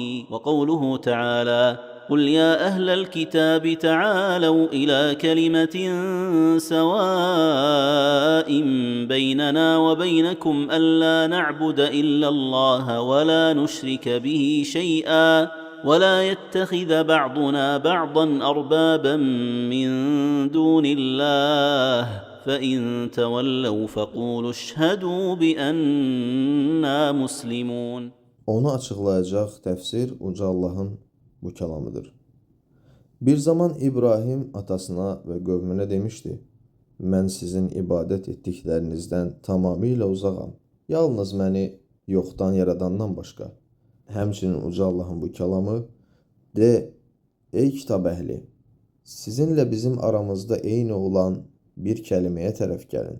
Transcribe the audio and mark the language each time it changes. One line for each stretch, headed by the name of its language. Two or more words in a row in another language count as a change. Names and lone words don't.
Arabic: وقوله تعالى: قل يا أهل الكتاب تعالوا إلى كلمة سواء بيننا وبينكم ألا نعبد إلا الله ولا نشرك به شيئا ولا يتخذ بعضنا بعضا أربابا من دون الله فإن تولوا فقولوا اشهدوا بأننا مسلمون.
Azerbaijani: Onu açıqlayacaq təfsir uca Allahın bu kəlamıdır. Bir zaman İbrahim atasına və qövmünə demişdi: Mən sizin ibadət etdiklərinizdən tamamilə uzağam. Yalnız məni yoxdan yaradandan başqa. Həmçinin uca Allahın bu kəlamı: De, ey kitab əhli, sizinlə bizim aramızda eyni olan bir kəliməyə tərəf gəlin.